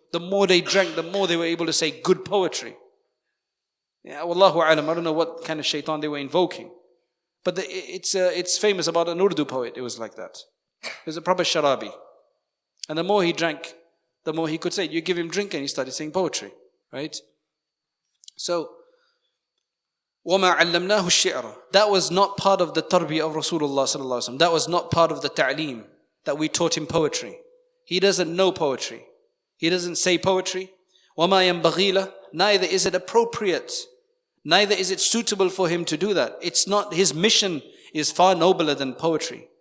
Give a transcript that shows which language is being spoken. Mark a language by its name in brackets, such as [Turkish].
[English] The more they drank, the more they were able to say good poetry. Yeah, wallahu alam, I don't know what kind of shaitan they were invoking. But it's famous about an Urdu poet. It was like that. He was a proper sharabi. And the more he drank, the more he could say. You give him drink and he started saying poetry. Right? [Arabic] So, وَمَا عَلَّمْنَاهُ الشِّعْرَ. [English] That was not part of the tarbiyah of Rasulullah sallallahu alaihi wasallam. That was not part of the ta'aleem that we taught him poetry. He doesn't know poetry. He doesn't say poetry. [Arabic] وَمَا يَنْبَغِي لَهُ. [English] Neither is it appropriate. Neither is it suitable for him to do that. It's not, his mission is far nobler than poetry.